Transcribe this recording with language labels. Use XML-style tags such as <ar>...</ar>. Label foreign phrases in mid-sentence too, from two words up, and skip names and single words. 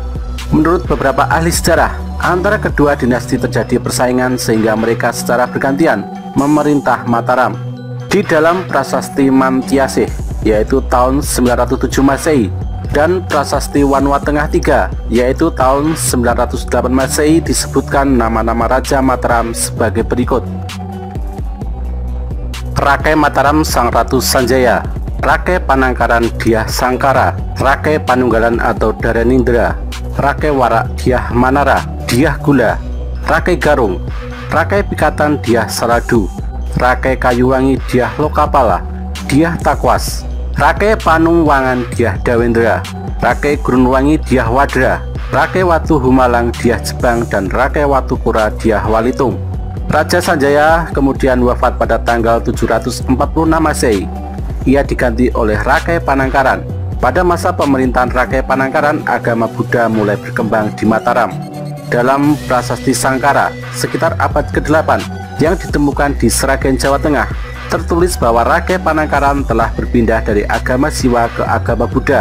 <id>Menurut beberapa ahli sejarah, antara kedua dinasti terjadi persaingan sehingga mereka secara bergantian memerintah Mataram. Di dalam prasasti Mantiasih, yaitu tahun 907 Masehi, dan prasasti Wanua Tengah III, yaitu tahun 908 Masehi, disebutkan nama-nama Raja Mataram sebagai berikut. Rakai Mataram Sang Ratu Sanjaya, Rakai Panangkaran Dyah Sangkara, Rakai Panunggalan atau Dharanindra, Rakai Warak Dyah Manara, Dyah Gula, Rakai Garung, Rakai Pikatan Dyah Saradu, Rakai Kayuwangi Dyah Lokapala, Dyah Takwas, Rakai Panungwangan Dyah Dawendra, Rakai Gurunwangi Dyah Wadra, Rakai Watu Humalang Dyah Jebang, dan Rakai Watu Pura Dyah Walitung. Raja Sanjaya kemudian wafat pada tanggal 746 Masehi. Ia diganti oleh Rakai Panangkaran. Pada masa pemerintahan Rakai Panangkaran, agama Buddha mulai berkembang di Mataram. Dalam prasasti Sangkara sekitar abad ke-8 yang ditemukan di Sragen, Jawa Tengah, tertulis bahwa Rakai Panangkaran telah berpindah dari agama Siwa ke agama Buddha.</id>